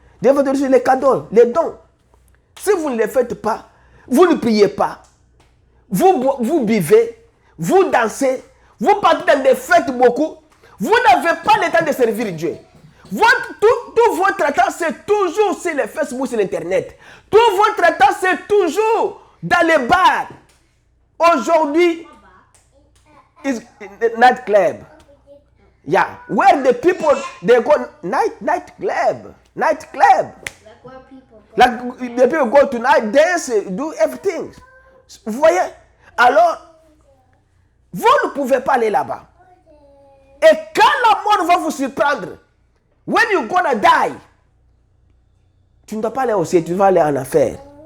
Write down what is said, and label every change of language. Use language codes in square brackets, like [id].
[fr] Dieu va te donner aussi les cadeaux, les dons. Si vous ne les faites pas, vous ne priez pas, vous buvez, vous dansez, vous partez dans des fêtes beaucoup, vous n'avez pas le temps de servir Dieu. Tout votre temps, c'est toujours sur le Facebook, sur l'Internet. Tout votre temps, c'est toujours dans les bars. Aujourd'hui, [en] is night club. Yeah, where the people, they go night club. Like the people go to night dance, do everything. [fr] Vous voyez? Alors, vous ne pouvez pas aller là-bas. Et quand la mort va vous surprendre, [en] when you're gonna die, [fr] tu ne dois pas aller au ciel, tu vas aller en enfer.